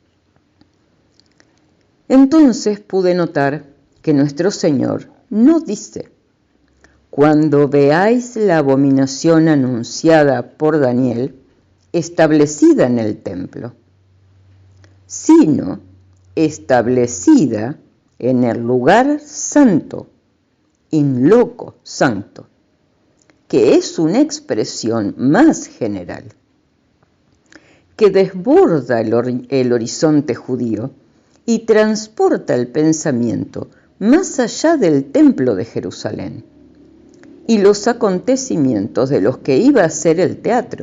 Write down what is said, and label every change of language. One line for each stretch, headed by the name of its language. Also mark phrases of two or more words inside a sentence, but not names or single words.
Spanish: Entonces pude notar que nuestro Señor no dice: cuando veáis la abominación anunciada por Daniel, establecida en el templo, sino establecida en el lugar santo,
Latin: in loco sancto,
Spanish: que es una expresión más general, que desborda el horizonte judío y transporta el pensamiento más allá del templo de Jerusalén y los acontecimientos de los que iba a ser el teatro.